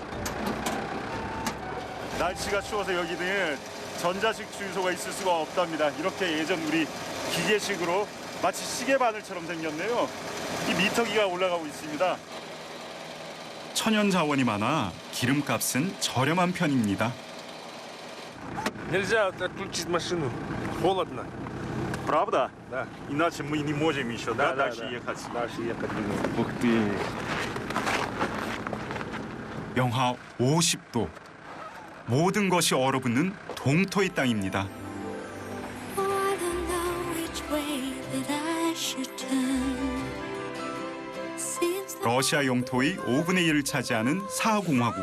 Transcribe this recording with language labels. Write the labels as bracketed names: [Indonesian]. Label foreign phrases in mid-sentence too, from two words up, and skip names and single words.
[Korean] 날씨가 추워서 여기는 전자식 주유소가 있을 수가 없답니다. 이렇게 예전 우리 기계식으로 마치 시계 바늘처럼 생겼네요. 이 미터기가 올라가고 있습니다. 천연 자원이 많아 기름값은 저렴한 편입니다. [Russian] Нельзя отключить машину. Холодно. Правда? Да. Иначе мы не можем еще дальше ехать. Дальше ехать не можем. Ух ты. [Korean] 영하 50도. 모든 것이 얼어붙는 동토의 땅입니다. 러시아 영토의 5분의 1을 차지하는 사하공화국.